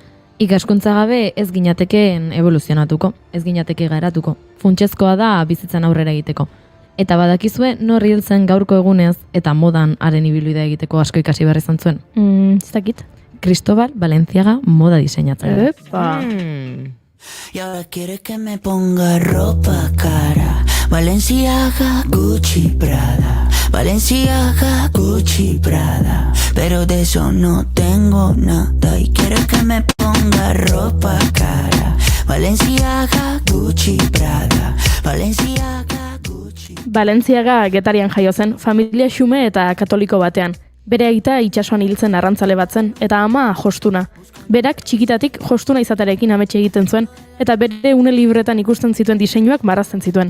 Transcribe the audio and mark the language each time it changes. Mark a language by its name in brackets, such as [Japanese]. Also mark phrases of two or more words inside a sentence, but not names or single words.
[Basque] Ikaskuntza gabe ez ginatekeen evoluzionatuko, ez ginateke garatuko. Funtsezkoa da bizitzan aurrera egiteko. Eta badakizue norri heltzen gaurko egunez eta modan haren ibilbidea egiteko asko ikasi behar izan zuen. Ez dakit. Cristóbal Valenciaga moda diseinatzailea. Epa! [Spanish] Y ahora quiere que me ponga ropa cara. Valenciaga, Gucci, Prada. Valenciaga, Gucci, Prada. Pero de eso no tengo nada. Y quiere que me ponga ropa cara. Valenciaga, Gucci, Prada. Valenciaga, Gucci. [Basque] Valenciaga Getarian jaio zen, familia xume eta katoliko batean. Bere aita itsasoan hiltzen arrantzale bat zen, eta ama jostuna. Berak txikitatik jostuna izaterekin ametxe egiten zuen, eta bere une libretan ikusten zituen diseinuak marrazten zituen.